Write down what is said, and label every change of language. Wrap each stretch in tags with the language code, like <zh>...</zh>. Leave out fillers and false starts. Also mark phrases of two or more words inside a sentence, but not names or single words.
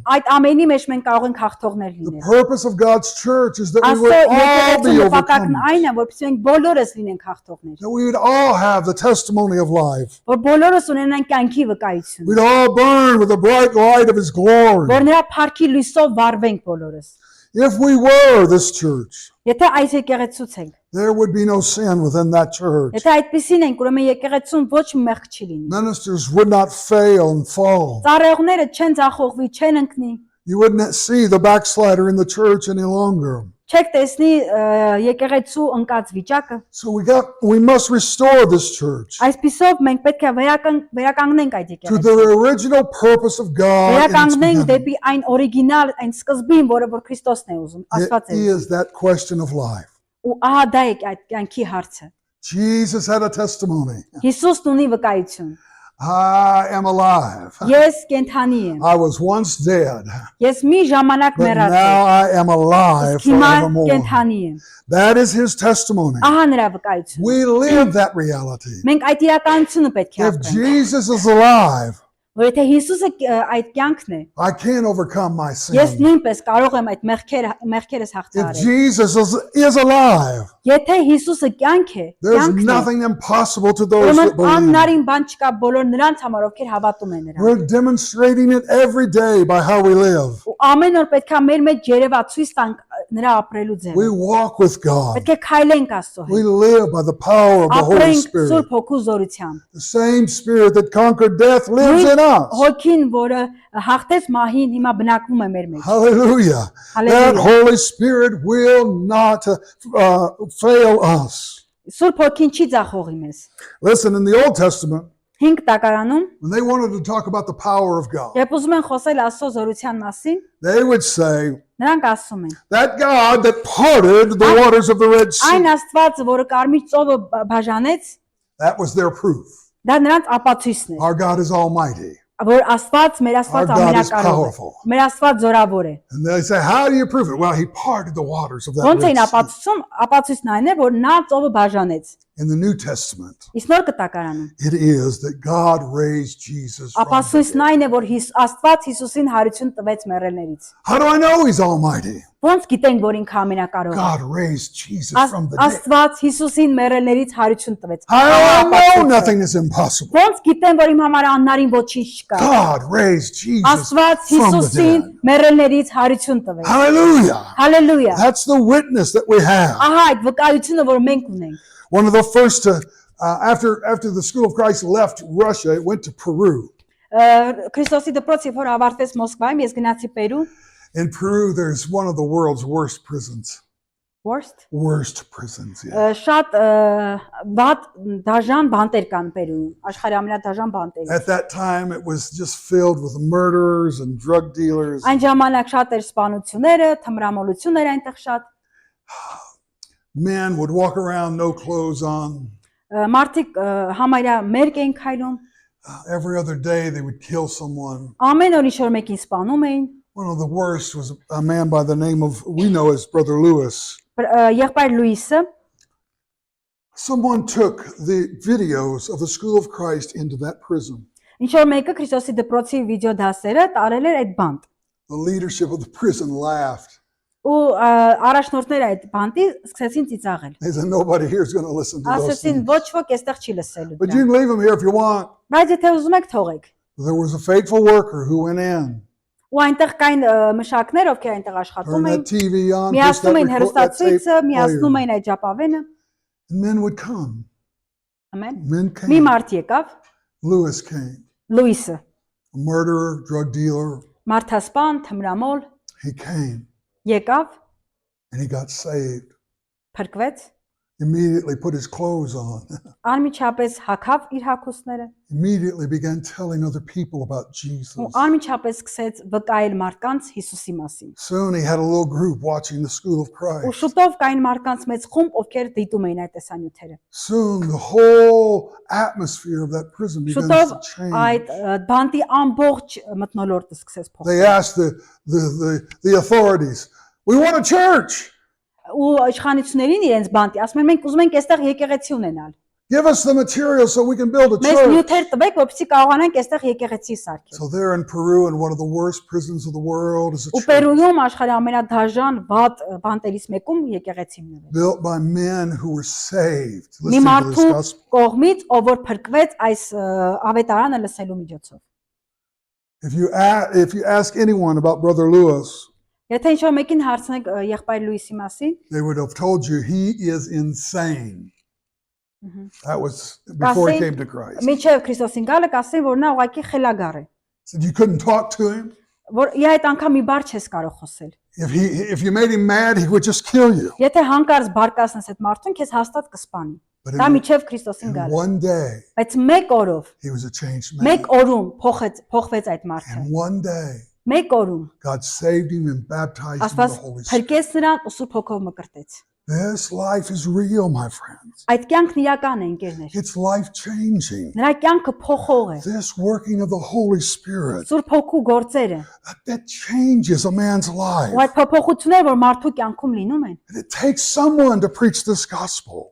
<hy>Այդ ամենի մեջ մենք կարող ենք հաղթողներ</hy> <en>The</en> <hy>լինել։</hy> <en>purpose of God's church is that we</en> <hy>Աստծո</hy> <en>would all</en> <hy>եկեղեցու</hy> <en>be</en> <hy>նպատակն</hy> <en>overcomers.</en> <hy>այն է, որպեսզի մենք բոլորս լինենք հաղթողներ։</hy> <en>That we would all have the testimony of life.</en> <hy>Որ բոլորս ունենանք կյանքի վկայություն։</hy> <en>We'd all burn with the bright light of His glory.</en> <hy>Որ նրա փառքի լույսով վառվենք բոլորս։</hy> <en>If we were this church,</en> <hy>Եթե այս եկեղեցուց ենք,</hy> <en>there would be no sin within that church.</en> <hy>եթե այդպեսին ենք, ուրեմն եկեղեցուն ոչ մեղք չի լինի։</hy> <en>Ministers would not fail and fall.</en> <hy>Ծառայողները չեն ձախողվի, չեն ընկնի։</hy> <en>You wouldn't see the backslider in the church any longer.</en> <hy>Չեք տեսնի եկեղեցու ընկած վիճակը։</hy> <en>So we must restore this church</en> <hy>Այսպիսով մենք պետք է վերականգնենք այդ</hy> <en>to the</en> <hy>եկեղեցին։</hy> <en>original purpose of God. in its</en> <hy>Վերականգնենք</hy> <en>beginning.</en> <hy>դեպի այն օրիգինալ, այն սկզբին, որը որ Քրիստոսն է ուզում, Աստված</hy> <en>It</en> <hy>է ուզում։</hy> <en>is that question of life.</en> <hy>Ու ահա դա է այդ կյանքի հարցը։</hy> <en>Jesus had a testimony.</en> <hy>Հիսուսն ունի վկայություն։</hy> <en>I am alive.</en> <hy>Ես կենթանի եմ։</hy> <en>I was once dead,</en> <hy>Ես մի ժամանակ</hy> <en>but</en> <hy>մեռած</hy> <en>now</en> <hy>եմ։</hy> <en>I am alive</en> <hy>Հիմա</hy> <en>forevermore.</en> <hy>կենթանի եմ։</hy> <en>That is His testimony.</en> <hy>Ահա նրա վկայությունը։</hy> <en>We live that reality.</en> <hy>Մենք այդ իրականությունը պետք է</hy> <en>If</en> <hy>ապրենք։</hy> <en>Jesus is alive,</en> <hy>Որ եթե Հիսուսը այդ կյանքն է,</hy> <en>I can't overcome my</en> <hy>ես</hy> <en>sin.</en> <hy>նույնպես կարող եմ այդ մեղքերս</hy> <en>If</en> <hy>հաղթահարել։</hy> <en>Jesus is alive,</en> <hy>Եթե Հիսուսը կյանք է,</hy> <en>there's</en> <hy>կյանքն է,</hy> <en>nothing impossible to those</en> <hy>ուրեմն</hy> <en>that believe.</en> <hy>անհնարին բան չկա բոլոր նրանց համար, ովքեր հավատում են նրան։</hy> <en>We're demonstrating it every day by how we live.</en> <hy>Ու ամեն օր պետք է մեր մեջ երևա ցույց տանք նրա ապրելու</hy> <en>We</en> <hy>ձևը։</hy> <en>walk with God.</en> <hy>Պետք է քայլենք Աստծո</hy> <en>We</en> <hy>հետ։</hy> <en>live by the power of the Holy</en> <hy>Ապրենք</hy> <en>Spirit.</en> <hy>Սուրբ Հոգու զորությամբ։</hy> <en>The same Spirit that conquered death lives in us.</en> <hy>Հոգին, որը հաղթեց մահին, հիմա բնակվում է մեր մեջ։</hy> <en>Hallelujah. That Hallelujah. Holy Spirit will not fail us.</en> <hy>Սուրբ Հոգին չի ձախողի մեզ։</hy> <en>Listen, in the Old Testament,</en> <hy>5 տակարանում,</hy> <en>when they wanted to talk about the power of God,</en> <hy>երբ ուզում են խոսել Աստծո զորության մասին,</hy> <en>they would say,</en> <hy>նրանք ասում են.</hy> <en>that God that parted the waters of the Red</en> <hy>Այն</hy> <en>Sea,</en> <hy>Աստվածը, որը Կարմիր ծովը բաժանեց,</hy> <en>that was their proof.</en> <hy>դա նրանց ապացույցն է,</hy> <en>Our God is almighty.</en> <hy>որ Աստված մեր Աստված</hy> <en>Our God is</en> <hy>ամենակարող է։</hy> <en>powerful.</en> <hy>Մեր Աստված զորավոր է։</hy> <en>And they say, how do you prove it? Well, He parted the waters of that</en> <hy>Ոնց</hy> <en>Red</en> <hy>էին</hy> <en>Sea.</en> <hy>ապացույցն այն է, որ նա ծովը բաժանեց։</hy> <en>In the New Testament,</en> <hy>Իսկ նոր կտակարանում</hy> <en>it is that God raised Jesus from the</en> <hy>ապացույցն</hy> <en>dead.</en> <hy>այն է, որ Աստված Հիսուսին հարություն տվեց մեռելներից։</hy> <en>How do I know He's almighty?</en> <hy>Ոնց գիտենք, որ ինքը ամենակարող է։</hy> <en>God raised Jesus from the dead.</en> <hy>Աստված Հիսուսին մեռելներից հարություն տվեց։</hy> <en>How do I know nothing is impossible?</en> <hy>Ոնց գիտեմ, որ իմ համար աննարին ոչինչ չկա։</hy> <en>God raised Jesus</en> <hy>Աստված</hy> <en>from the</en> <hy>Հիսուսին</hy> <en>dead.</en> <hy>մեռելներից հարություն տվեց։</hy> <en>Hallelujah.</en> <hy>Հալելույա։</hy> <en>That's the witness that we have.</en> <hy>Ահա այդ վկայությունը, որ մենք ունենք։</hy> <en>One of the first to, after the School of Christ left Russia, it went to Peru.</en> <hy>Քրիստոսի դպրոցը որ ավարտեց Մոսկվայում, ես գնացի Պերու։</hy> <en>In Peru, there's one of the world's worst prisons. Worst prisons, yeah.</en> <hy>Շատ բադ դաժան բանտեր կան Պերուում, աշխարհի ամենադաժան բանտերը։</hy> <en>At that time, it was just filled with murderers and drug dealers.</en> <hy>Այն ժամանակ շատ էր սպանությունները, թմրամոլություններ այնտեղ շատ։</hy> <en>Men would walk around no clothes on.</en> <hy>Մարդիկ համարյա մերկ էին քայլում,</hy> <en>Every other day, they would kill someone.</en> <hy>ամեն օր ինչ-որ մեկին սպանում էին։</hy> <en>One of the worst was a man by the name of, we know as Brother Lewis.</en> <hy>Եղբայր Լուիսը</hy> <en>Someone took the videos of the School of Christ into that prison.</en> <hy>ինչ-որ մեկը Քրիստոսի դպրոցի վիդեո դասերը տարել էր այդ բանտ։</hy> <en>The leadership of the prison laughed.</en> <hy>Ու առաջնորդները այդ բանտի սկսեցին ծիծաղել։</hy> <en>They said, nobody here is going to listen to those</en> <hy>Ասեցին,</hy> <en>things.</en> <hy>ոչ ոք այստեղ չի լսելու</hy> <en>But you</en> <hy>դրան։</hy> <en>can leave them here if you want.</en> <hy>Բայց եթե ուզում եք, թողեք։</hy> <en>There was a faithful worker who went in,</en> <hy>Ու այնտեղ կային մշակներ, ովքեր այնտեղ աշխատում</hy> <en>turned</en> <hy>էին,</hy> <en>that TV on, pushed</en> <hy>միացնում էին</hy> <en>that tape</en> <hy>հեռուստացույցը, միացնում</hy> <en>player,</en> <hy>էին այդ ժապավենը,</hy> <en>and men would come.</en> <hy>Ամեն։</hy> <en>Men</en> <hy>Մի</hy> <en>came.</en> <hy>մարդ եկավ,</hy> <en>Lewis came,</en> <hy>Լուիսը,</hy> <en>a murderer, drug dealer.</en> <hy>մարդասպան, թմրամոլ,</hy> <en>He came</en> <hy>եկավ,</hy> <en>and he got saved.</en> <hy>փրկվեց,</hy> <en>Immediately put his clothes on.</en> <hy>անմիջապես հագավ իր հագուստները</hy> <en>Immediately began telling other people about Jesus.</en> <hy>ու անմիջապես սկսեց վկայել մարդկանց Հիսուսի մասին։</hy> <en>Soon he had a little group watching the School of</en> <hy>Ու</hy> <en>Christ.</en> <hy>շուտով կային մարդկանց մեծ խումբ, ովքեր դիտում էին այդ տեսանյութերը։</hy> <en>Soon the whole atmosphere of that prison began</en> <hy>Շուտով</hy> <en>to change.</en> <hy>այդ բանտի ամբողջ մթնոլորտը սկսեց փոխվել։</hy> <en>They asked the authorities, "We want a church.</en> <hy>Ու իշխանություններին իրենց բանտի ասում են մենք ուզում ենք այստեղ եկեղեցի ունենալ։</hy> <en>Give us the material so we can build a</en> <hy>Մեզ</hy> <en>church."</en> <hy>նյութեր տվեք, որպեսզի կարողանանք այստեղ եկեղեցի սարքել։</hy> <en>So there in Peru, in one of the worst prisons of the world, is a</en> <hy>Ու</hy> <en>church</en> <hy>Պերույում աշխարհի ամենադաժան վատ բանտերից մեկում եկեղեցի ունեվել։</hy> <en>built by men who were saved.</en> <hy>Մի</hy> <en>Listen to this</en> <hy>մարդու</hy> <en>gospel.</en> <hy>կողմից, ով որ փրկվեց այս ավետարանը լսելու միջոցով։</hy> <en>If you ask anyone about Brother Lewis,</en> <hy>Եթե ինչ-որ մեկին հարցնեք եղբայր Լուիսի մասին,</hy> <en>they would have told you he is insane. That was before he</en> <hy>Կասեին,</hy> <en>came to Christ.</en> <hy>Միջև Քրիստոսին գալը կասեն, որ նա ուղղակի խելագար է,</hy> <en>Said you couldn't talk to him.</en> <hy>որ ի այդ անգամ մի բառ չես կարող խոսել։</hy> <en>If you made him mad, he would just kill you.</en> <hy>Եթե հանկարծ բարկացնես այդ մարդուն, քեզ հաստատ կսպանի։</hy> <en>But</en> <hy>Դա</hy> <en>in</en> <hy>միջև Քրիստոսին գալը։</hy> <en>one day,</en> <hy>Բայց մեկ օրով,</hy> <en>he was a changed man.</en> <hy>մեկ օրում փոխվեց այդ մարդը։</hy> <en>And one day,</en> <hy>Մեկ օրում</hy> <en>God saved him and baptized him with the</en> <hy>Աստված</hy> <en>Holy Spirit.</en> <hy>փրկեց նրան ու Սուրբ Հոգով մկրտեց։</hy> <en>This life is real, my friends.</en> <hy>Այդ կյանքն իրական է, ընկերներ։</hy> <en>It's life changing.</en> <hy>Նրա կյանքը փոխող է։</hy> <en>This working of the Holy Spirit,</en> <hy>Սուրբ Հոգու գործերը</hy> <en>that changes a man's life.</en> <hy>ու այդ փոփոխությունները, որ մարդու կյանքում լինում են,</hy> <en>And it takes someone to preach this gospel.</en>